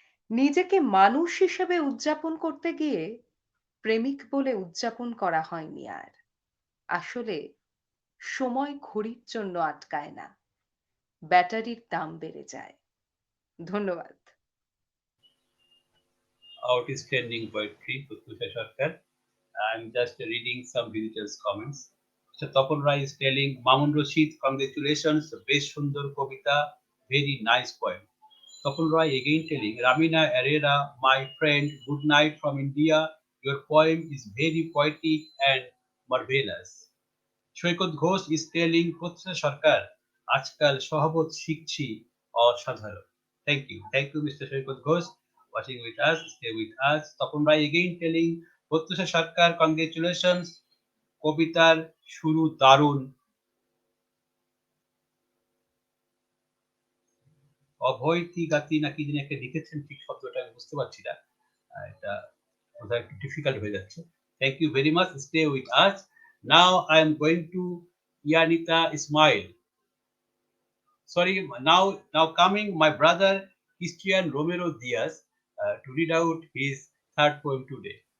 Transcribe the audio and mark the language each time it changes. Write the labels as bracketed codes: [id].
[bn] নিজেকে মানুষ হিসেবে উদযাপন করতে গিয়ে প্রেমিক বলে উদযাপন করা হয়নি আর আসলে সময় ঘড়ির জন্য আটকায় না ব্যাটারির দাম বেড়ে যায় ধন্যবাদ [en] Outstanding poetry, Pratyusha Sarkar. I'm just reading some visitors' comments. Mr. Tapon Rai is telling Mamun Rashid, congratulations, best [bn] Sundar Kavita, [en] very nice poem. Tapon Rai again telling Ramina Herrera, my friend, good night from India. Your poem is very poetic and marvelous. Saikat Ghosh is telling Pratyusha Sarkar [bn] আজকাল সহবত শিখছি অসাধারণ [en] thank you Mr. Saikat Ghosh watching with us stay with us Tapan Roy again telling Pratyusha Sarkar congratulations [bn] কবিতার শুরু দারুণ অভয়তি গাতি না কি যিনি একটা লিখেছেন, ঠিক শব্দটা আমি বুঝতে পারছি না, এটা বোধহয় একটু ডিফিকাল্ট হয়ে যাচ্ছে। [en] Thank you very much, stay with us. Now I am going to Yanita Ismail. Sorry, now coming my brother Cristian Romero Diaz to read out his third poem today.